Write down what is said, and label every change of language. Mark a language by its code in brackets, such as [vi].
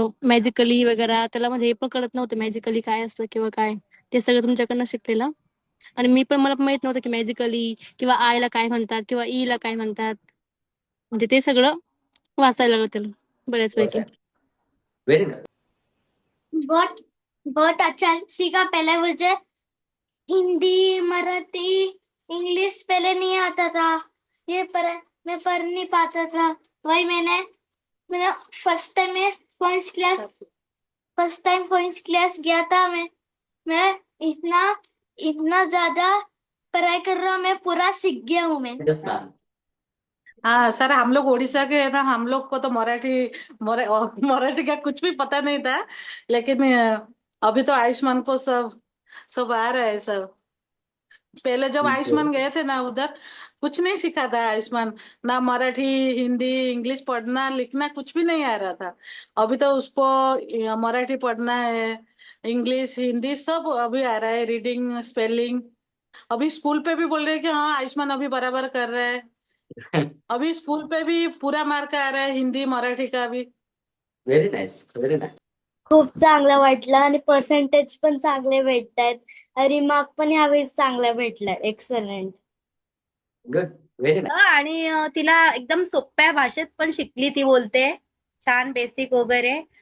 [mr] Magically वगैरे त्याला म्हणजे हे पण कळत नव्हतं, मॅजिकली काय असतं किंवा काय. ते सगळं तुमच्याकडनं शिकलेलं. आणि मी पण, मला पण माहित नव्हतं की मॅजिकली किंवा आयला काय म्हणतात किंवा ईला काय म्हणतात. म्हणजे ते सगळं वाचायला लागलं त्याला बऱ्याचपैकी. [en] Very nice. [hi] बहुत बहुत अच्छा सीखा. पहले मुझे हिंदी, मराठी, इंग्लिश पहले नहीं आता था. मैं पढ़ नहीं पाता था. वही मैंने फर्स्ट टाइम पॉइंट्स क्लास गया था. मैं इतना ज्यादा पढ़ाई कर रहा हूँ, मैं पूरा सीख गया हूँ मैं. [en] Yes ma'am. [hi] हाँ सर, हम लोग उड़ीसा के हैं ना, हम लोग को तो मराठी का कुछ भी पता नहीं था, लेकिन अभी तो आयुष्मान को सब सब आ रहा है सब. पहले जब आयुष्मान गए थे ना उधर, कुछ नहीं सीखा था आयुष्मान. ना मराठी, हिंदी, इंग्लिश पढ़ना लिखना कुछ भी नहीं आ रहा था. अभी तो उसको मराठी पढ़ना है, इंग्लिश, हिंदी सब अभी आ रहा है, रीडिंग, स्पेलिंग. अभी स्कूल पे भी बोल रहे हैं कि हाँ आयुष्मान अभी बराबर कर रहा है. अभी स्कूल पे भी पूरा मार्क आ रहा है, हिंदी मराठी का भी. [en] Very nice, very nice. [mr] खूप चांगलं वाटलं आणि पर्सेंटेज पण चांगले भेटतायत. रिमार्क पण यावेळेस चांगला भेटलाय. [en] Excellent. Good, very nice. [mr] आणि तिला एकदम सोप्या भाषेत पण शिकली, ती बोलते छान, बेसिक वगैरे.